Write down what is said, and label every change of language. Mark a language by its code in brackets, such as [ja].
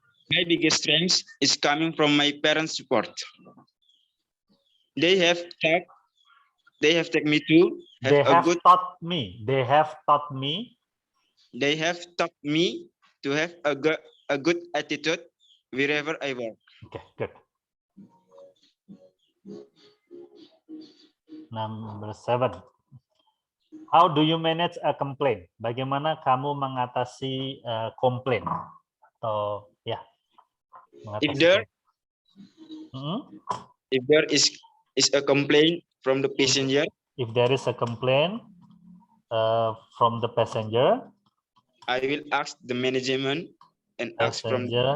[en] My biggest strength is coming from my parents' support. They have taught me to have a good attitude wherever I work. Okay, good. Number 7. How do you manage a complaint? [id] Bagaimana kamu mengatasi komplain? Atau ya, [en] If there is a complaint from the passenger, if there is a complaint from the passenger, I will ask the management and ask from